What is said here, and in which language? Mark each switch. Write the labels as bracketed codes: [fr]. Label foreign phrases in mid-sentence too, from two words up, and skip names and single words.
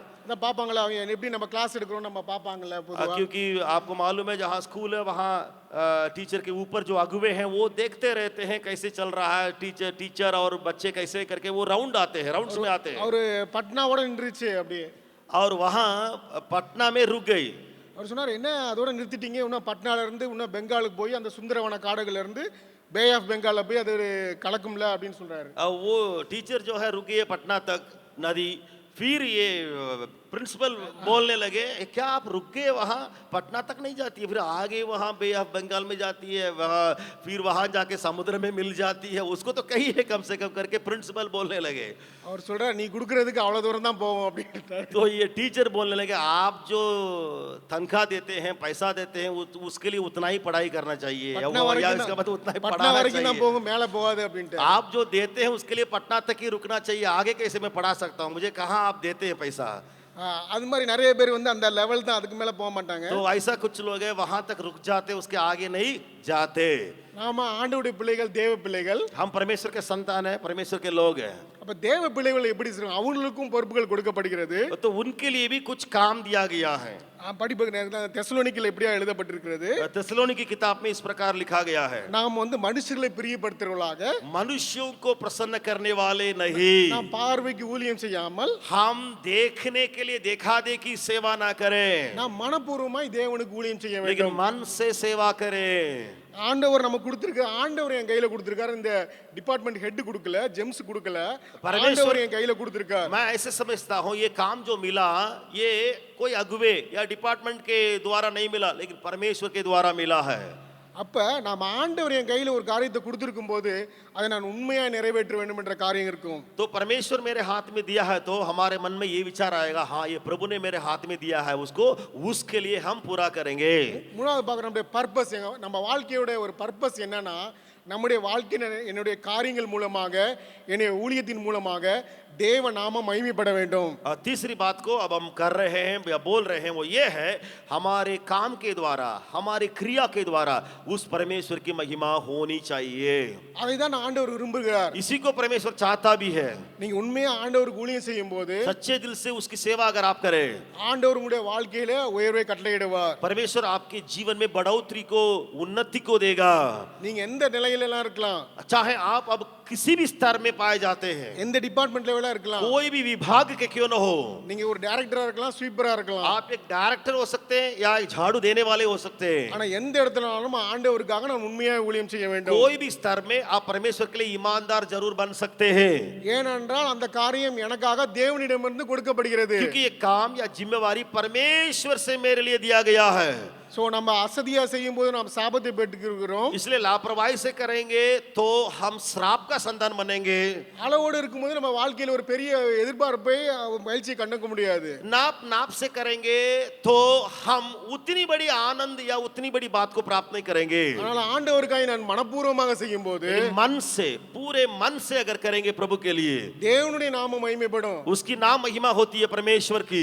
[ta] நான் பாப்பாங்களா அவங்க எப்படி நம்ம கிளாஸ் எடுக்கிறோம் நம்ம பாப்பாங்களா பொதுவா. [hi] क्योंकि आपको मालूम है जहाँ स्कूल है वहाँ टीचर के ऊपर जो अगुवे हैं वो देखते रहते हैं कैसे चल रहा है टीचर और बच्चे कैसे करके वो राउंड आते हैं राउंड्स में आते हैं। [ta] அவரு பட்னாவோட நின்றுச்சு அப்படியே. [hi] और वहाँ पटना में रुक गई। [ta] அவர் சொன்னார் என்ன அதோட நிறுத்திட்டீங்க இன்னும் பட்னால இருந்து இன்னும் பெங்காலுக்கு போய் அந்த சுந்தரவன காடுகள்ல இருந்து பே ஆஃப் பெங்கால்ல போய் அது கலக்கும்ல அப்படின்னு சொல்றாரு. [hi] वो टीचर जो है रुक गए पटना तक नदी। फिर ये प्रिंसिपल बोलने लगे क्या आप रुक गए वहाँ पटना तक नहीं जाती है फिर आगे वहाँ बे ऑफ बंगाल में जाती है वहाँ फिर वहाँ जाके समुद्र में मिल जाती है उसको तो कही है कम से कम करके प्रिंसिपल बोलने लगे। [ta] அவர் சொல்றாரு நீ குடுக்குறதுக்கு அவ்வளவு தூரம் தான் போவோம் அப்படின்ட்டாரு. [hi] तो ये टीचर बोलने लगे आप जो तनख्वाह देते हैं पैसा देते हैं उसके लिए उतना ही पढ़ाई करना चाहिए या इसका मतलब उतना ही पटना पढ़ाना [ta] வரைக்கும் தான் [hi] चाहिए। [ta] போகும் மேல போகாது அப்படின்ட்டு. [hi] आप जो देते हैं उसके लिए पटना तक ही रुकना चाहिए आगे कैसे मैं पढ़ा सकता हूँ मुझे कहाँ आप देते हैं पैसा। [ta] அது மாதிரி நிறைய பேர் வந்து அந்த லெவல் தான் அதுக்கு மேல போக மாட்டாங்க. [hi] तो ऐसा कुछ लोग हैं वहां तक रुक जाते उसके आगे नहीं जाते। [ta] நாம ஆண்டவருடைய பிள்ளைகள் தேவ பிள்ளைகள். [hi] हम परमेश्वर के संतान हैं परमेश्वर के लोग हैं। [ta] அப்ப தேவ பிள்ளைகள் எப்படி செய்றாங்க அவங்களுக்கும் பொறுப்புகள் கொடுக்கப்படுகிறது. [hi] तो उनके लिए भी कुछ काम दिया गया है। [ta] படிப்பு தெசலோனிக்கேல எப்படியா எழுதப்பட்டிருக்கிறது. [hi] तेसलोनिकी की किताब में इस प्रकार लिखा गया है [ta] நாம் வந்து மனுஷர்களை பிரியப்படுத்துறவர்களாக [hi] मनुष्यों को प्रसन्न करने वाले नहीं [ta] நாம் பார்வைக்கு ஊழியம் செய்யாமல் [hi] हम देखने के लिए देखा देखी सेवा ना करें [ta] நாம் மனப்பூர்வமாய் தேவனுக்கு ஊழியம் செய்ய [hi] लेकिन [ta] வேண்டும். [hi] मन से सेवा करें। [ta] ஆண்டவர் நமக்கு கொடுத்திருக்க ஆண்டவர் என் கையில கொடுத்திருக்காரு. இந்த [en] department head [ta] கொடுக்கல ஜெம்ஸ் கொடுக்கல ஆண்டவர் என் கையில கொடுத்திருக்காரு. [hi] मैं ऐसे समझता हूँ ये काम जो मिला ये कोई अगुवे या डिपार्टमेंट के द्वारा नहीं मिला लेकिन परमेश्वर के द्वारा मिला है। [ta] அப்ப நாம் ஆண்டவர் என் கையில ஒரு காரியத்தை கொடுத்திருக்கும் போது அதை நான் உண்மையா நிறைவேற்ற வேண்டும் என்ற காரியம் இருக்கும். [hi] तो परमेश्वर मेरे हाथ में दिया है तो हमारे मन में ये विचार आएगा हाँ ये प्रभु ने मेरे हाथ में दिया है उसको उसके लिए हम पूरा करेंगे। [ta] மூணாவது பார்க்குற நம்முடைய பர்பஸ் நம்ம வாழ்க்கையோட ஒரு பர்பஸ் என்னன்னா நம்முடைய வாழ்க்கை என்னுடைய காரியங்கள் மூலமாக என்னுடைய ஊழியத்தின் மூலமாக தேவ நாம மகிமைப்பட வேண்டும். [hi] तीसरी बात को अब हम कर रहे हैं या बोल रहे हैं वो ये है हमारे काम के द्वारा हमारी क्रिया के द्वारा उस परमेश्वर की महिमा होनी चाहिए। [ta] அதைதான் ஆண்டவர் விரும்புகிறார். [hi] इसी को परमेश्वर चाहता भी है। [ta] நீங்க உண்மையா ஆண்டவருக்கு ஊழியம் செய்யும்போது [hi] सच्चे दिल से उसकी सेवा अगर आप करें [ta] ஆண்டவர் உங்களுடைய வாழ்க்கையில உயர்வை கட்டளையிடுவார். [hi] परमेश्वर आपके जीवन में बढ़ोतरी को उन्नति को देगा। [ta] நீங்க எந்த நிலையில எல்லாம் இருக்கலாம் [hi] चाहे आप अब किसी भी स्तर में पाए जाते हैं [ta] எந்த டிபார்ட்மெண்ட்ல வேணா இருக்கலாம் [hi] कोई भी विभाग के क्यों न हो [ta] நீங்க ஒரு டைரக்டரா இருக்கலாம் ஸ்வீப்பரா இருக்கலாம் [hi] आप एक डायरेक्टर हो सकते हैं या एक झाड़ू देने वाले हो सकते हैं [ta] ஆனா எந்த இடத்துலனாலும் ஆண்டவருக்காக நான் உண்மையா ஊழியம் செய்ய வேண்டும். [hi] कोई भी स्तर में आप परमेश्वर के लिए ईमानदार जरूर बन सकते हैं [ta] ஏனென்றால் அந்த காரியம் எனக்காக தேவனிடமிருந்து கொடுக்கப்படுகிறது. [hi] क्योंकि ये काम या जिम्मेवारी परमेश्वर से मेरे लिए दिया गया है। [ta] ஸோ நம்ம அசதியா செய்யும் போது நம்ம சாபத்தை பெற்றுக்கிறோம். [hi] इसलिए लापरवाही से करेंगे तो हम श्राप का संतान बनेंगे. [ta] அளவோடு இருக்கும்போது நம்ம வாழ்க்கையில ஒரு பெரிய எதிர்பார்ப்பை மகிழ்ச்சியை கண்டுக்க முடியாது. [hi] नाप नाप से करेंगे तो हम उतनी बड़ी आनंद या उतनी बड़ी बात को प्राप्त नहीं करेंगे. [ta] ஆனால் ஆண்டவருக்காக நான் மனப்பூர்வமாக செய்யும் போது [hi] लेकिन मन से, पूरे मन से अगर करेंगे प्रभु के लिए, [ta] தேவனுடைய நாமம் மகிமைப்படும். [hi] उसकी नाम महिमा होती है परमेश्वर की.